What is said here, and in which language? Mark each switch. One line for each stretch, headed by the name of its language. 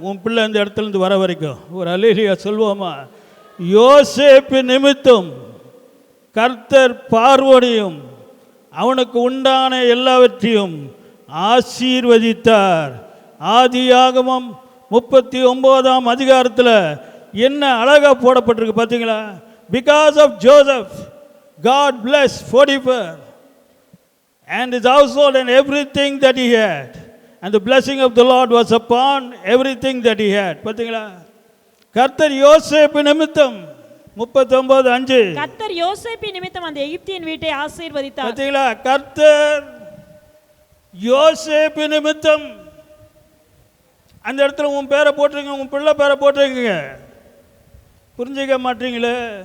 Tamil: உன் பிள்ளை அந்த இடத்துலேருந்து வர வரைக்கும் ஒரு அல்லேலூயா சொல்வோமா? யோசேப்பு நிமித்தம் கர்த்தர் பார்வோனையும் அவனுக்கு உண்டான எல்லாவற்றையும் ஆசீர்வதித்தார். ஆதியாகமம் 39ஆம் அதிகாரத்தில் என்ன அழகா போடப்பட்டிருக்கு பார்த்தீங்களா?
English: Because of Joseph God blessed Potiphar and his household and everything that he had, and the blessing of the Lord was upon everything that he had.
Tamil: பார்த்தீங்களா? கர்த்தர் யோசேப்பு நிமித்தம் 39:5 கர்த்தர் யோசேப்பு நிமித்தம் அந்த எகிப்தியன் வீட்டை ஆசீர்வதித்தார். பார்த்தீங்களா? கர்த்தர் யோசேப்பு நிமித்தம். அந்த இடத்துல உன் பேரை போட்டிருங்க, உன் பிள்ளை பேரை போட்டிருக்கீங்க. புரிஞ்சிக்க மாட்டீங்களே?